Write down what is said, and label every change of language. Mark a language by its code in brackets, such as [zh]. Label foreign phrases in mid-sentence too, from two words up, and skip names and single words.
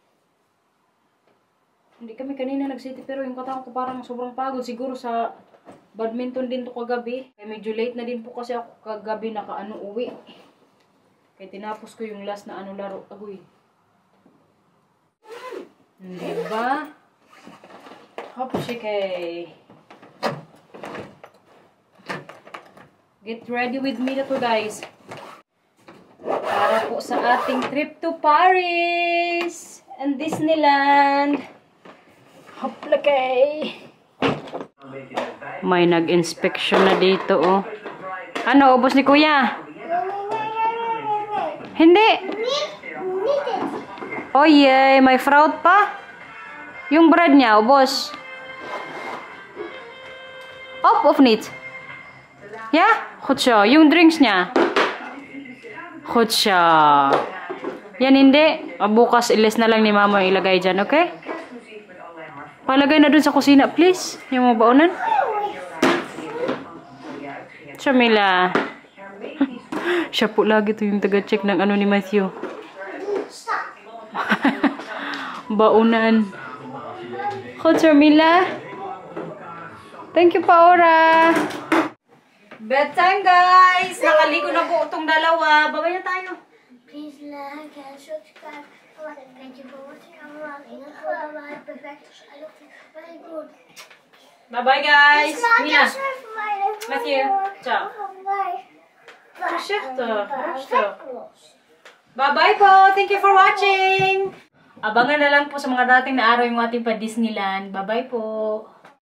[tl] Hindi kami kanina nag-city pero yung katawan ko parang sobrang pagod. Siguro sa badminton din to kagabi. Kaya medyo late na din po kasi ako kagabi uwi. Kaya tinapos ko yung last na laro. Agoy. Diba? Hopshike. [en] Get ready with me [tl] na to [en] guys. [tl] Para po sa ating [en] trip to Paris and Disneyland. Hoplakay. [tl] May nag-inspection na dito oh. Ano, ubos ni Kuya? Hindi. [en] Oh yay, [tl] may fraud pa. Yung bread niya, ubos. [nl] Of niet. Ja? Goed zo. [tl] Yung drinks niya. [nl] Goed zo. [tl] Yan hindi. Bukas ilis na lang ni mama ilagay dyan, okay? Palagay na dun sa kusina, please. Yung mga baonan. Shamila. Siya po lagi to yung taga-check ng ni Matthew. Baonan. [nl] Goed, [tl] Shamila. [en] Thank you, [tl] Paora. [en] Bedtime, guys! [tl] Nakaligo na po itong dalawa. Babay na tayo. [en] Please like and subscribe. Thank you for watching our vlog. Bye-bye. Perfect. I look very good. Bye-bye, guys. Mila. Matthew. Matthew. Ciao. Bye-bye po. Thank you for watching. [tl] Abangan na lang po sa mga dating na araw yung ating pa Disneyland. Bye-bye po.